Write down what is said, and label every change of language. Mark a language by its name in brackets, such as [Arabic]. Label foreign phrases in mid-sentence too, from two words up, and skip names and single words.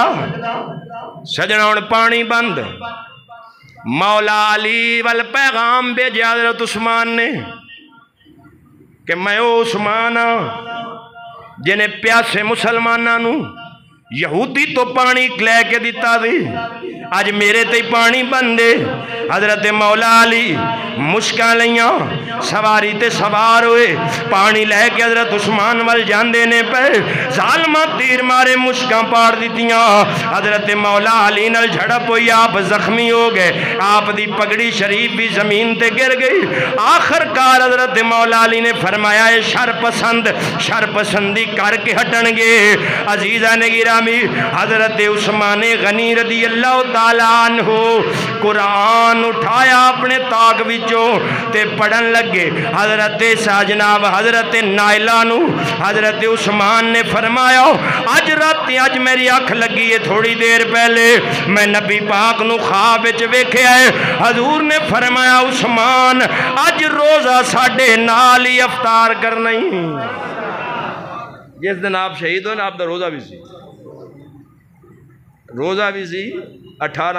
[Punjabi] سجنہ ان پانی بند، مولا علی وال پیغام بھیجا حضرت عثمان نے کہ میں او عثمان جنہیں پیاسے مسلمانوں یہودی تو پانی لے کے دیتا دی، اج میرے تے پانی بندے حضرت مولا علی مشکاں لیاں سواری تے سوار ہوئے پانی لے کے حضرت عثمان وال جاندے نے پہ ظالمہ تیر مارے مشکاں پاڑ دیتیاں حضرت مولا علی نال جھڑپ ہوئی آپ زخمی ہو گئے آپ دی پگڑی شریف بھی زمین تے گر گئی آخر کار حضرت مولا علی نے فرمایا ہے شر پسندی کر کے ہٹن گے عزیزان گرامی حضرت عثمان غنی [Arabic] رضی اللہ تعالیٰ عنہ [Punjabi] قرآن اٹھایا اپنے طاق وچوں تے پڑھن لگے حضرت جناب حضرت نائلہ نو حضرت عثمان نے فرمایا اج رات اج میری اکھ لگی ہے تھوڑی دیر پہلے میں نبی پاک نو خواب وچ ویکھیا ہے حضور نے فرمایا عثمان اج روزہ ساڈے نال ہی افطار کرنا ہی جس دن آپ شہید ہوئے نا آپ دا روزہ بھی سی 18